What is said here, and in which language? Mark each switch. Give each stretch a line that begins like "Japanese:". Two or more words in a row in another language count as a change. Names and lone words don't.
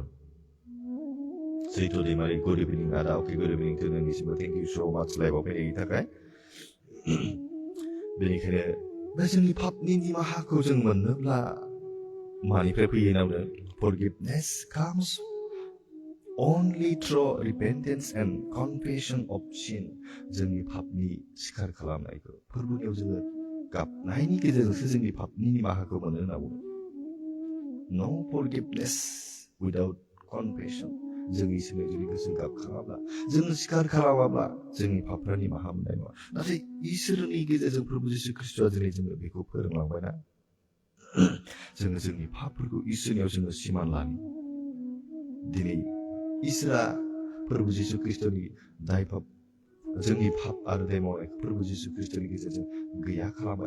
Bodo: सैथ' दैमारि
English: good evening
Bodo: आदा। अके,
English: good evening to
Bodo: नोंनिसिमबो
English: thank you so much
Bodo: लाइभआव फैनायनि थाखाय। बेनिखायनो बे जोंनि पापनि निमाहाखौ जों मोननोब्ला मानिफ्राय फैयो होनना बुंदों?
English: forgiveness comes only through repentance and confession of sin.
Bodo: जोंनि पापनि स्वीकार खालामनायखौ फोरबोनियाव जोङो गाबनायनि गेजेरजोंसो जोंनि पापनि निमाहाखौ मोनो होनना बुङो।
English: No forgiveness without confession.
Bodo: जों इसोरनि जुदि गोसो गाबखाङाब्ला, जों स्वीकार खालामाब्ला जोंनि पापफ्रा निमाहा मोननाय नङा। नाथाय इसोरनि गेजेरजों प्रभु जिसु ख्रीष्टआ दिनै जोंनो बेखौ फोरोंलांबायना, जोङो जोंनि पापफोरखौ इसोरनियाव जोङो सिमान लानि। दिनै इसोरा प्रभु जिसु ख्रीष्टनि दाय पाप, जोंनि पाप आरो दाय मावनायखौ प्रभु जिसु ख्रीष्टनि गेजेरजों गैया खालामबाय।